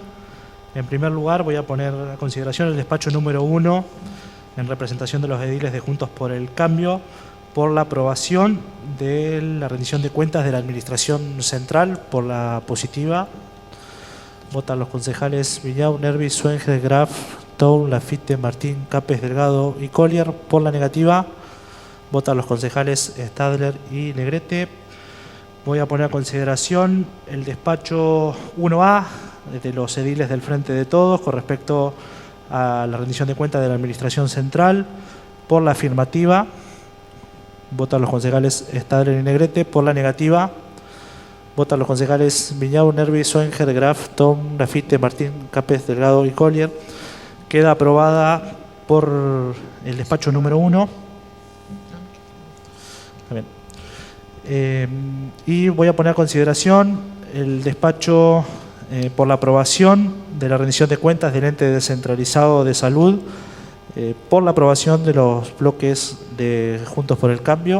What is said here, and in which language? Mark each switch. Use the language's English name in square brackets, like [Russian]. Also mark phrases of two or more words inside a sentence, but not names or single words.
[Spanish] En primer lugar, voy a poner a consideración el despacho número 1 en representación de los ediles de Juntos por el Cambio por la aprobación de la rendición de cuentas de la Administración Central. Por la positiva votan los concejales Viñau, Nervi, Suenger, Graf, Toul, Lafitte, Martín, Capes, Delgado y Collier. Por la negativa votan los concejales Stadler y Negrete. Voy a poner a consideración el despacho 1A de los ediles del Frente de Todos con respecto a la rendición de cuentas de la Administración Central. Por la afirmativa votan los concejales Stadler y Negrete. Por la negativa votan los concejales Viñau, Nervi, Suenger, Graf, Tom, Lafitte, Martín, Capes, Delgado y Collier. Queda aprobada por el despacho número 1. Y voy a poner a consideración el despacho por la aprobación de la rendición de cuentas del Ente Descentralizado de Salud, por la aprobación de los bloques de Juntos por el Cambio.